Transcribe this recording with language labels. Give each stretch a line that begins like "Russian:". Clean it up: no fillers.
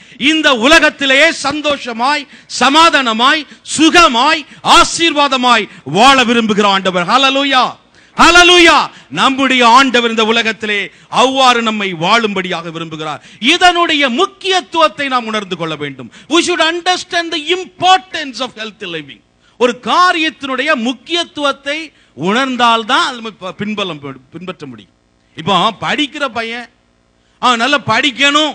Tamil: இந்த உலகத்திலேயே சந்தோஷமாய், சமாதானமாய், சுகமாய், ஆசீர்வாதமாய் வாழ விரும்புகிற ஆண்டவர். ஹல்லேலூயா, ஹல்லேலூயா. நம்முடைய ஆண்டவர் இந்த உலகத்திலே அவ்வாறு நம்மை வாழும்படியாக விரும்புகிறார். இதனுடைய முக்கியத்துவத்தை நாம் உணர்ந்து கொள்ள வேண்டும்.
English: We should understand the importance of healthy living.
Tamil: ஒரு காரியத்தினுடைய முக்கியத்துவத்தை உணர்ந்தால்தான் அது பின்பற்ற முடியும். இப்போ படிக்கிற பையன் அவன் நல்லா படிக்கணும்